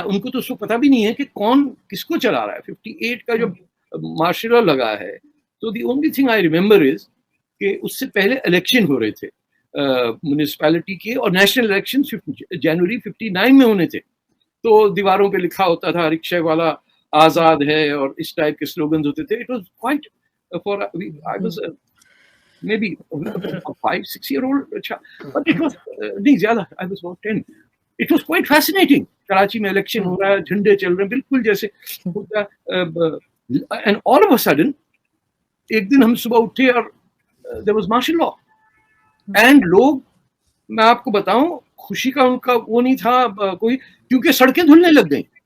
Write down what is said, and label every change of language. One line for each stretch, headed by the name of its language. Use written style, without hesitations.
Urdu: ان کو تو اس کو پتہ بھی نہیں ہے کہ کون کس کو چلا رہا ہے. 58 کا جو مارشل لا لگا ہے، تو
English: the only thing I remember is
Urdu: کہ اس سے پہلے الیکشن ہو رہے تھے میونسپیلٹی کے، اور نیشنل الیکشن جنوری 59 میں ہونے تھے. تو دیواروں پہ لکھا ہوتا تھا رکشے والا آزاد ہے اور اس ٹائپ کے سلوگنز ہوتے تھے.
English: It was quite for I was maybe 5-6 year old, but it was
Urdu: نہیں زیادہ,
English: I was about 10. It was quite fascinating.
Urdu: Karachi میں الیکشن ہو رہا ہے, جھنڈے چل رہے ہیں بالکل جیسے ہوتا ہے,
English: and all of a sudden
Urdu: ایک دن ہم صبح اٹھے اور
English: there was martial law.
Urdu: And لوگ, میں آپ کو بتاؤں, خوشی کا ان کا وہ نہیں تھا کوئی, کیونکہ سڑکیں دھلنے لگ گئیں.